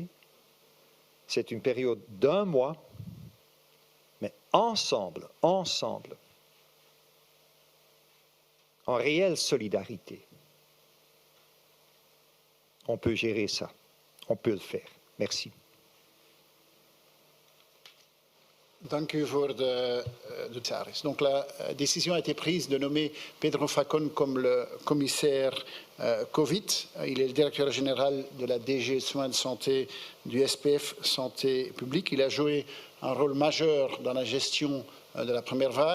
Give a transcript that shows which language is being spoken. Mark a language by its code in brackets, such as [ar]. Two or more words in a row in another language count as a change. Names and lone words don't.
[fr] C'est une période d'1 mois. Mais ensemble, en réelle solidarité, on peut gérer ça. On peut le faire. Merci. [nl] Dank u voor de commissaris. [fr] Donc la décision a été prise de nommer Pedro Facón comme le commissaire Covid. Il est le directeur général de la DG Soins de Santé du SPF Santé Publique. Il a joué un rôle majeur dans la gestion de la première vague.